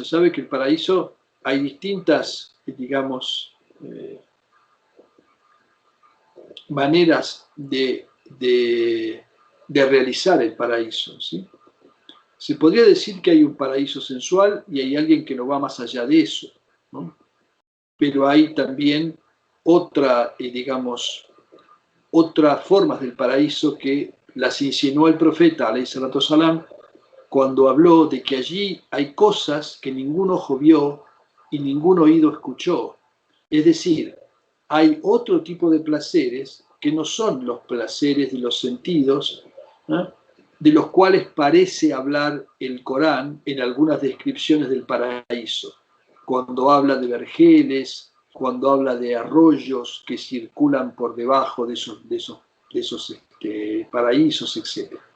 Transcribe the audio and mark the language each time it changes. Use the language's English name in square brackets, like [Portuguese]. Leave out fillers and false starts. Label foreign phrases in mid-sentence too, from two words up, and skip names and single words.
[Spanish] Sabe que el paraíso hay distintas, digamos, maneras de realizar el paraíso, ¿sí? Se podría decir que hay un paraíso sensual y hay alguien que no va más allá de eso, ¿no? Pero hay también otras formas del paraíso que las insinuó el profeta, [Arabic] عليه الصلاة السلام, [Spanish] cuando habló de que allí hay cosas que ningún ojo vio y ningún oído escuchó. Es decir, hay otro tipo de placeres que no son los placeres de los sentidos, ¿no?, de los cuales parece hablar el Corán en algunas descripciones del paraíso, cuando habla de vergeles, cuando habla de arroyos que circulan por debajo de esos paraísos, etc.